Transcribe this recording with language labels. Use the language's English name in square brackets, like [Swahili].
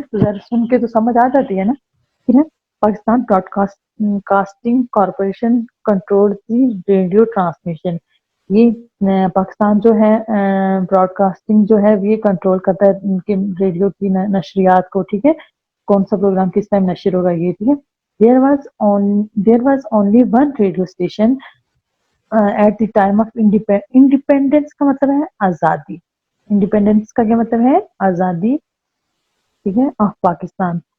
[Urdu] تو ذرا سن کے تو سمجھ آ جاتی ہے نا. ٹھیک ہے. Pakistan Broad casting corporation control کی ریڈیو ٹرانسمیشن. یہ پاکستان جو ہے براڈ کاسٹنگ جو ہے یہ کنٹرول کرتا ہے ان کے ریڈیو کی نشریات کو. ٹھیک ہے. کون سا پروگرام کس ٹائم نشر ہوگا یہ. ٹھیک ہے. [English] there was only one radio station at the time of independence [Urdu] کا مطلب ہے آزادی. انڈیپینڈنس کا کیا مطلب ہے؟ آزادی. ٹھیک ہے. آف پاکستان.